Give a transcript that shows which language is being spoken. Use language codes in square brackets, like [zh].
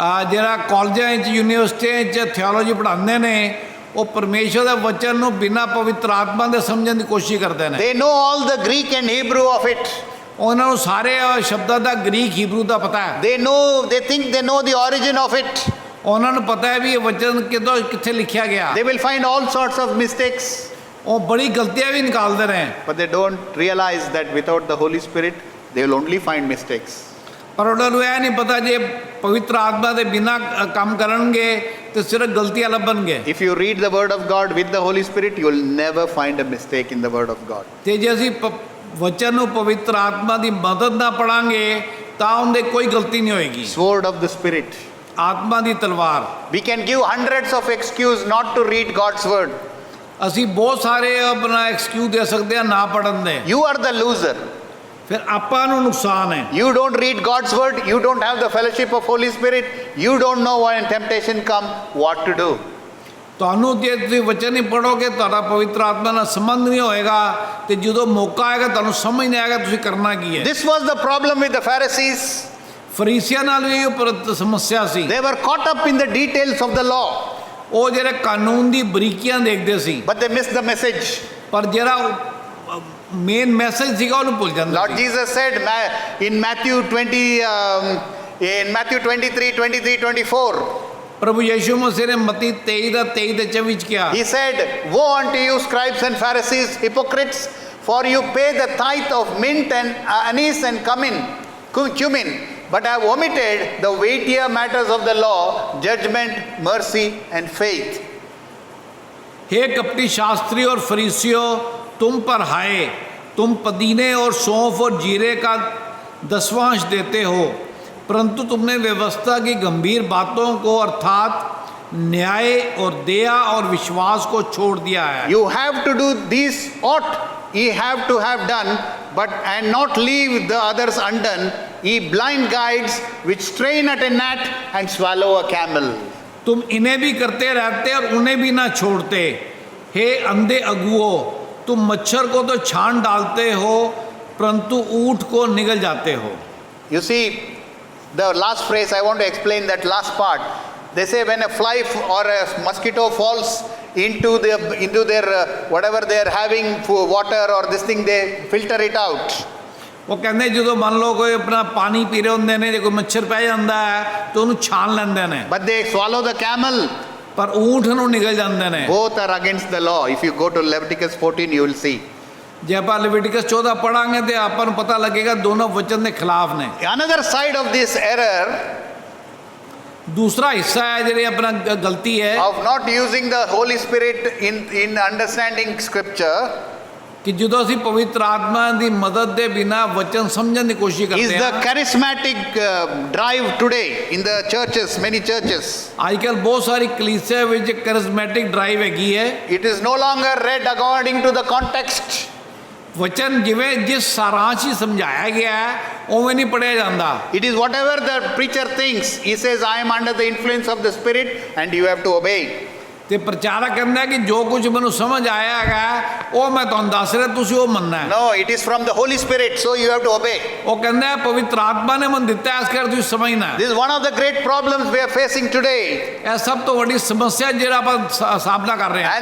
[pa] ਜਿਹੜਾ ਕਾਲਜਾਂ ਵਿੱਚ ਯੂਨੀਵਰਸਿਟੀਆਂ ਵਿੱਚ ਥਿਓਲੋਜੀ ਪੜ੍ਹਾਉਂਦੇ ਨੇ ਉਹ ਪਰਮੇਸ਼ਰ ਦੇ ਵਚਨ ਨੂੰ ਬਿਨਾਂ ਪਵਿੱਤਰ ਆਤਮਾ ਦੇ ਸਮਝਣ ਦੀ ਕੋਸ਼ਿਸ਼ ਕਰਦੇ ਨੇ। [en] They know all the Greek and Hebrew of it. [pa] ਉਹਨਾਂ ਨੂੰ ਸਾਰੇ ਸ਼ਬਦਾਂ ਦਾ ਗ੍ਰੀਕ ਹੀਬਰੂ ਦਾ ਪਤਾ ਹੈ। [en] They think they know the origin of it. [pa] ਉਹਨਾਂ ਨੂੰ ਪਤਾ ਹੈ ਵੀ ਇਹ ਵਚਨ ਕਿੱਥੇ ਲਿਖਿਆ ਗਿਆ। [en] They will find all sorts of mistakes. [pa] ਉਹ ਬੜੀ ਗਲਤੀਆਂ ਵੀ ਨਿਕਾਲਦੇ ਨੇ। [en] But they don't realize that without the Holy Spirit, they will only find mistakes. [pa] ਪਰ ਉਹਨਾਂ ਨੂੰ ਇਹ ਨਹੀਂ ਪਤਾ ਜੇ ਪਵਿੱਤਰ ਆਤਮਾ ਦੇ ਬਿਨਾਂ ਕੰਮ ਕਰਨਗੇ ਤੇ ਸਿਰਫ ਗਲਤੀਆਂ ਲੱਭਣਗੇ। [en] If you read the word of God with the Holy Spirit, you will never find a mistake in the word of God. [pa] ਤੇ ਜੇ ਅਸੀਂ ਵਚਨ ਨੂੰ ਪਵਿੱਤਰ ਆਤਮਾ ਦੀ ਮਦਦ ਨਾਲ ਪੜਾਂਗੇ ਤਾਂ ਉਹਦੇ ਕੋਈ ਗਲਤੀ ਨਹੀਂ ਹੋਏਗੀ। [en] Sword of the Spirit. [pa] ਆਤਮਾ ਦੀ ਤਲਵਾਰ। [en] We can give hundreds of excuses not to read God's word. [pa] ਅਸੀਂ ਬਹੁਤ ਸਾਰੇ ਆਪਣਾ ਐਕਸਕਿਊਜ਼ ਦੇ ਸਕਦੇ ਹਾਂ ਨਾ ਪੜਨ ਦੇ। [en] You are the loser. [pa] ਫਿਰ ਆਪਾਂ ਨੂੰ ਨੁਕਸਾਨ ਹੈ। [en] You don't read God's word. You don't have the fellowship of Holy Spirit. You don't know when temptation come what to do. [pa] ਤੁਹਾਨੂੰ ਜੇ ਤੁਸੀਂ ਵਚਨ ਨਹੀਂ ਪੜੋਗੇ ਤੁਹਾਡਾ ਪਵਿੱਤਰ ਆਤਮਾ ਨਾਲ ਸੰਬੰਧ ਨਹੀਂ ਹੋਏਗਾ ਤੇ ਜਦੋਂ ਮੌਕਾ ਆਏਗਾ ਤੁਹਾਨੂੰ ਸਮਝ ਨਹੀਂ ਆਏਗਾ ਤੁਸੀਂ ਕਰਨਾ ਕੀ ਹੈ। [en] This was the problem with the Pharisees. [pa] ਫਰੀਸੀਆਂ ਨਾਲ ਵੀ ਇਹ ਸਮੱਸਿਆ ਸੀ। [en] They were caught up in the details of the law, [pa] ਉਹ ਜਿਹੜੇ ਕਾਨੂੰਨ ਦੀ ਬਰੀਕੀਆਂ ਦੇਖਦੇ ਸੀ [en] but they missed the message. [pa] ਪਰ ਜਿਹੜਾ ਮੇਨ ਮੈਸੇਜ ਸੀਗਾ ਉਹਨੂੰ ਭੁੱਲ ਜਾਂਦੇ [en] Lord [pa] ਸੀ। [en] Jesus said in Matthew 23, 24, [pa] ਪ੍ਰਭੂ ਯੀਸ਼ੂ ਮਸੀਹ ਨੇ ਮਤੀ 23 ਦਾ 23 ਤੇ 24 ਚ ਕਿਹਾ, [en] he said, "Woe unto you, scribes and Pharisees, hypocrites, for you pay the tithe of mint and anise and cumin, but have omitted the weightier matters of the law, judgment, mercy, and faith." [hi] हे कपटी शास्त्री और फरीसियों, तुम पर हाय, तुम पुदीने और सौंफ और जीरे का दसवांश देते हो, परंतु तुमने व्यवस्था की गंभीर बातों को अर्थात न्याय और दया और विश्वास को छोड़ दिया है। [en] You have to do these ought ye have to have done, and not leave the others undone, ye blind guides which strain at a gnat and swallow a camel. [hi] तुम इन्हें भी करते रहते और उन्हें भी ना छोड़ते। हे अंधे अगुओं, तुम मच्छर को तो छान डालते हो परंतु ऊँट को निगल जाते हो। [en] You see, the last phrase, I want to explain that last part. They say when a fly or a mosquito falls into their whatever they are having for water or this thing, they filter it out. [pa] ਉਹ ਕਹਿੰਦੇ ਜਦੋਂ ਮੰਨ ਲਓ ਕੋਈ ਆਪਣਾ ਪਾਣੀ ਪੀ ਰਹੇ ਹੁੰਦੇ ਨੇ ਜੇ ਕੋਈ ਮੱਛਰ ਪੈ ਜਾਂਦਾ ਹੈ ਤਾਂ ਉਹਨੂੰ ਛਾਣ ਲੈਂਦੇ ਨੇ, [en] But they swallow the camel. [pa] ਪਰ ਊਂਠ ਨੂੰ ਨਿਗਲ ਜਾਂਦੇ ਨੇ। [en] Both are against the law. If you go to Leviticus 14, you will see. [pa] ਜੇ ਆਪਾਂ ਲੈਵਿਟਿਕਸ 14 ਪੜਾਂਗੇ ਤੇ ਆਪਾਂ ਨੂੰ ਪਤਾ ਲੱਗੇਗਾ ਦੋਨੋਂ ਵਚਨ ਦੇ ਖਿਲਾਫ ਨੇ। [en] Another side of this error [pa] ਦੂਸਰਾ ਹਿੱਸਾ ਹੈ ਜਿਹੜੀ ਆਪਣਾ ਗਲਤੀ ਹੈ [en] of not using the Holy Spirit in understanding scripture [pa] ਕਿ ਜਦੋਂ ਅਸੀਂ ਪਵਿੱਤਰ ਆਤਮਾ ਦੀ ਮਦਦ ਦੇ ਬਿਨਾ ਵਚਨ ਸਮਝਣ ਦੀ ਕੋਸ਼ਿਸ਼ ਕਰਦੇ [en] the [pa] ਹਾਂ। [en] charismatic drive today in the churches, many churches. [pa] ਅੱਜ ਕੱਲ੍ਹ ਬਹੁਤ ਸਾਰੀ ਕਲੀਸਿਆ ਵਿੱਚ ਕੈਰਿਸਮੈਟਿਕ ਡਰਾਈਵ ਹੈਗੀ ਹੈ। [en] It is no longer read according to the context. [pa] ਵਚਨ ਜਿਵੇਂ ਜਿਸ ਸਾਰਾਂਸ਼ ਹੀ ਸਮਝਾਇਆ ਗਿਆ ਹੈ ਉਵੇਂ ਨਹੀਂ ਪੜਿਆ ਜਾਂਦਾ। [en] It is whatever the preacher thinks. He says, I am under the influence of the Spirit and you have to obey. [pa] ਤੇ ਪ੍ਰਚਾਰਕ ਕਹਿੰਦਾ ਕਿ ਜੋ ਕੁਝ ਮੈਨੂੰ ਸਮਝ ਆਇਆ ਹੈਗਾ ਉਹ ਮੈਂ ਤੁਹਾਨੂੰ ਦੱਸ ਰਿਹਾ ਤੁਸੀਂ ਉਹ ਮੰਨਣਾ ਹੈ। [en] No, it is from the Holy Spirit, so you have to obey. [pa] ਉਹ ਕਹਿੰਦਾ ਪਵਿੱਤਰ ਆਤਮਾ ਨੇ ਮੈਨੂੰ ਦਿੱਤਾ ਹੈ ਇਸ ਕਰਕੇ ਤੁਸੀਂ ਸਮਝਣਾ ਹੈ। [en] This is one of the great problems we are facing today. [pa] ਇਹ ਸਭ ਤੋਂ ਵੱਡੀ ਸਮੱਸਿਆ ਜਿਹੜਾ ਆਪਾਂ ਸਾਹਮਣਾ ਕਰ ਰਹੇ ਹਾਂ।